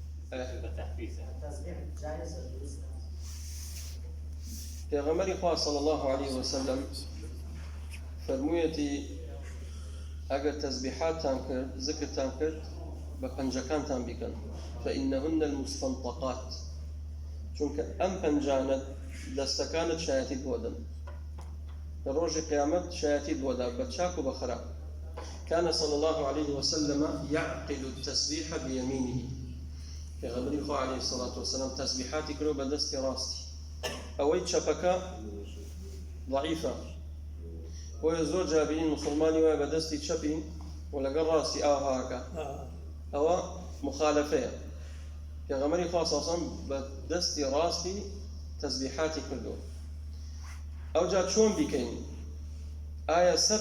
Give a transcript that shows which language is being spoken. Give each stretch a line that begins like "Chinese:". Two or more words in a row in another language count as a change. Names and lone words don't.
Arabic: التسبيح جائز ولا
Central Kurdish: پیغمبر خواه
Arabic: صلی الله علیه وسلم
Central Kurdish: فرموویەتی ئەگەر تەسبیحاتتان کرد ذکرتان کرد بە پەنجەکانتان بیکەن
Arabic: فإنهن المستنطقات
Central Kurdish: چونکە ئەم پەنجانە دەستەکانت شایەتی بۆ دەن لە ڕۆژی قیامەت شایەتی بۆ دا بە چاک و بە خراپ
Arabic: كان صلى الله عليه وسلم يعقد التسبيح بيمينه
Central Kurdish: پیغمبر خواه
Arabic: عليه الصلاة والسلام
Central Kurdish: تسبیحاتی کرد بە دەستی ڕاستی ئەوەی چەپەکە ضعیفە بۆیە زۆر جابین مسلمانی وایە بە دەستی چەپی و لەگەڵ ڕاستی ئاهاکە ئەوە مخالفەیە پێغەمبەری خوا
Arabic: صلی الله علیه و سلم
Central Kurdish: بە دەستی ڕاستی تەسبیحاتی کردووە ئەوجا چۆن بیکەین ئایا سەر